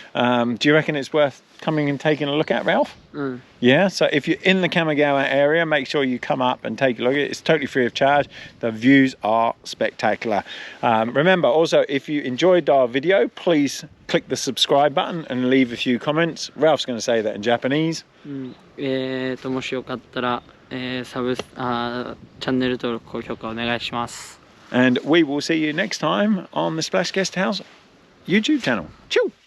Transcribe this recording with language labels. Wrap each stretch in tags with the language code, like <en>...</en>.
<en>Do you reckon it's worth coming and taking a look at, Ralph? Yeah, so if you're in the Kamogawa area, make sure you come up and take a look at it. It's totally free of charge. The views are spectacular. Remember, also, if you enjoyed our video, please click the subscribe button and leave a few comments. Ralph's going to say that in Japanese.</en> <ja>もしよかったら、チャンネル登録、高評価お願いします。</ja> <en>And we will see you next time on the Splash Guest House YouTube channel. Chew!</en>